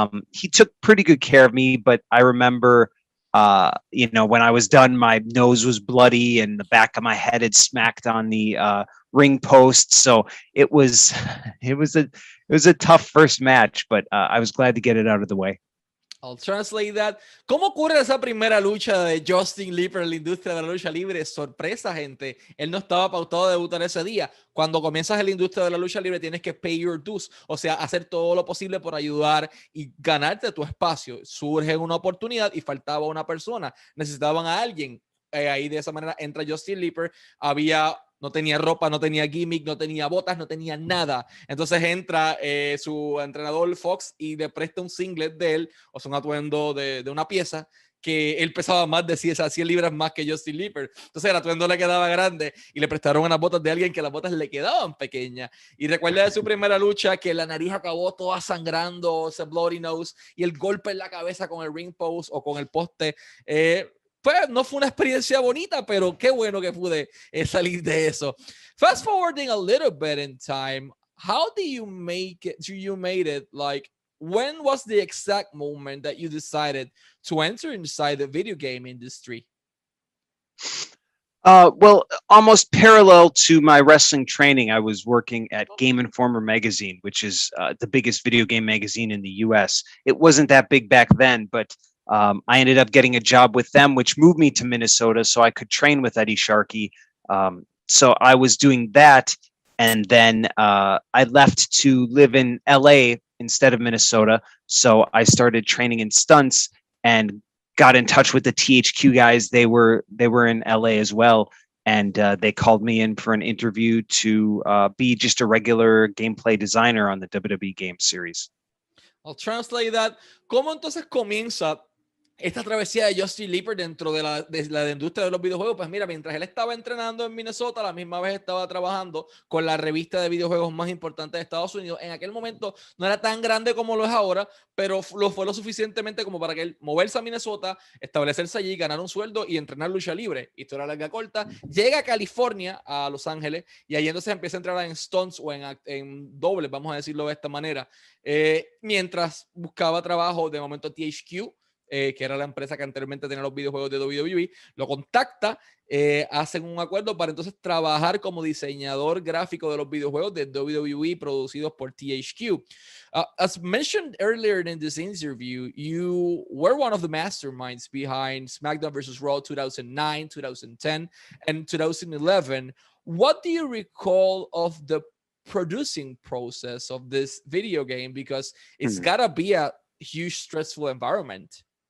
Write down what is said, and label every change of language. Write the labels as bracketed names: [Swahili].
[English] He took pretty good care of me, but I remember, when I was done, my nose was bloody and the back of my head had smacked on the ring post. So it was a tough first match, but I was glad to get it out of the way. I'll translate that. [Spanish] ¿Cómo ocurre esa primera lucha de Justin Leeper en la industria de la lucha libre? Sorpresa, gente. Él no estaba pautado a debutar ese día. Cuando comienzas en la industria de la lucha libre tienes que [English] pay your dues, [Spanish] o sea, hacer todo lo posible por ayudar y ganarte tu espacio. Surge una oportunidad y faltaba una persona. Necesitaban a alguien. Ahí de esa manera entra Justin Leeper. No tenía ropa, no tenía gimmick, no tenía botas, no tenía nada. Entonces entra su entrenador Fox y le presta un singlet de él, o sea, un atuendo de una pieza que él pesaba más de 100 libras más que Justin Leeper. Entonces el atuendo le quedaba grande y le prestaron unas botas de alguien que las botas le quedaban pequeñas. Y recuerda de su primera lucha que la nariz acabó toda sangrando, ese [English] bloody nose, [Spanish] y el golpe en la cabeza con el ring post o con el poste. Pues no fue una experiencia bonita, pero qué bueno que pude salir de eso. [English] Fast forwarding a little bit in time, how do you make it? You made it, like, when was the exact moment that you decided to enter inside the video game industry? Well, almost parallel to my wrestling training, I was working at Game Informer magazine, which is the biggest video game magazine in the US. It wasn't that big back then, but I ended up getting a job with them, which moved me to Minnesota so I could train with Eddie Sharkey. So I was doing that. And then I left to live in LA instead of Minnesota. So I started training in stunts and got in touch with the THQ guys. They were in LA as well. And they called me in for an interview to be just a regular gameplay designer on the WWE game series. I'll translate that. [Spanish] ¿Cómo entonces comienza esta travesía de Justin Leeper dentro de la industria de los videojuegos? Pues mira, mientras él estaba entrenando en Minnesota, a la misma vez estaba trabajando con la revista de videojuegos más importante de Estados Unidos. En aquel momento no era tan grande como lo es ahora, pero lo fue lo suficientemente como para que él moverse a Minnesota, establecerse allí, ganar un sueldo y entrenar lucha libre. Historia larga corta. Llega a California, a Los Ángeles, y ahí entonces empieza a entrar en stunts o en dobles, vamos a decirlo de esta manera. Mientras buscaba trabajo, de momento THQ, que era la empresa que anteriormente tenía los videojuegos de WWE, lo contacta, hacen un acuerdo para entonces trabajar como diseñador gráfico de los videojuegos de WWE producidos por THQ. [English] As mentioned earlier in this interview, you were one of the masterminds behind SmackDown vs. Raw 2009, 2010, and 2011. What do you recall of the producing process of this video game, because it's gotta be a huge stressful environment.